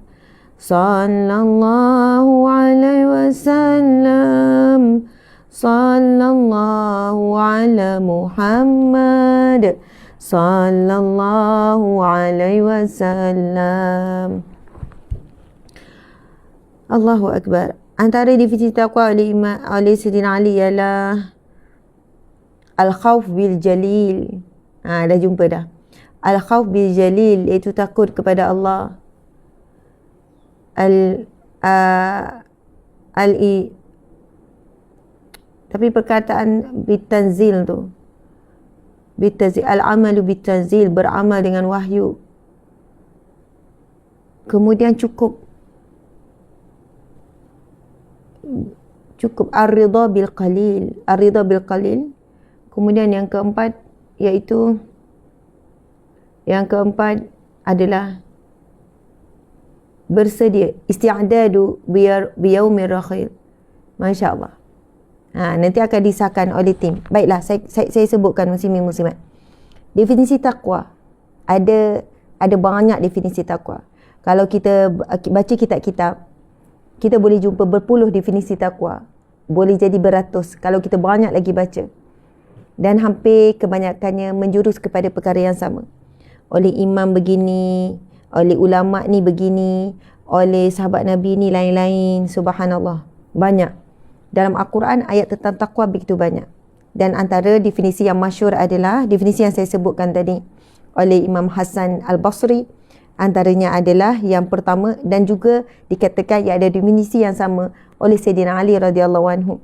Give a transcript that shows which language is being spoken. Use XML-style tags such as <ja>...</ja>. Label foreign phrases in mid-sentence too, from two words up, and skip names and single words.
<ar>صلى الله عليه وسلم. صلى الله على محمد. صلى الله عليه وسلم. الله أكبر.</ar> <ms>Antara definisi takwa oleh Sayyidina Ali ialah</ms> <ar>الخوف بالجليل.</ar> <ms>Dah jumpa dah.</ms> <ar>الخوف بالجليل,</ar> <ms>iaitu takut kepada Allah. Tapi perkataan bitanzil tu,</ms> <ar>بالتنزيل، العمل بالتنزيل,</ar> <ms>beramal dengan wahyu. Kemudian cukup</ms> <ar>الرضا بالقليل, الرضا بالقليل.</ar> <ms>Kemudian yang keempat adalah bersedia,</ms> <ar>الاستعداد بيوم الرحيل. ما شاء الله.</ar> <ms>Nanti akan disahkan oleh tim. Baiklah, saya sebutkan muslimin muslimat. Definisi takwa. Ada banyak definisi takwa. Kalau kita baca kitab-kitab, kita boleh jumpa berpuluh definisi takwa. boleh jadi beratus kalau kita banyak lagi baca. Dan hampir kebanyakannya menjurus kepada perkara yang sama. Oleh imam begini, oleh ulama ni begini, oleh sahabat Nabi ni lain-lain.</ms> <ar>سبحان الله.</ar> <ms>Banyak. Dalam Al-Quran ayat tentang taqwa begitu banyak. Dan antara definisi yang masyhur adalah definisi yang saya sebutkan tadi oleh Imam Hasan Al-Basri. Antaranya adalah yang pertama, dan juga dikatakan ia ada definisi yang sama oleh Sayyidina Ali</ms> <ar>رضي الله عنه.</ar>